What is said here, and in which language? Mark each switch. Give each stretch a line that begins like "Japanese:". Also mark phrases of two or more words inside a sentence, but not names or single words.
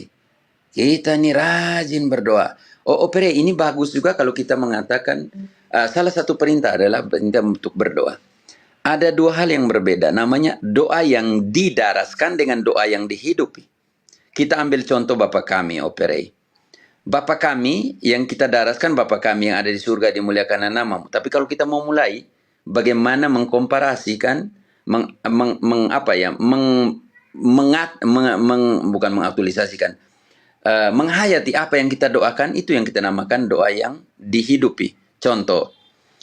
Indonesian: Kita ini rajin berdoa. Operei, ini bagus juga kalau kita mengatakan, salah satu perintah adalah perintah untuk berdoa. Ada dua hal yang berbeda, namanya doa yang didaraskan dengan doa yang dihidupi. Kita ambil contoh Bapa kami, Operei. Bapa kami yang kita daraskan, Bapa kami yang ada di surga, dimuliakan namamu. Tapi kalau kita mau mulai, bagaimana mengkomparasikan, bukan mengaktualisasikan, menghayati apa yang kita doakan, itu yang kita namakan doa yang dihidupi.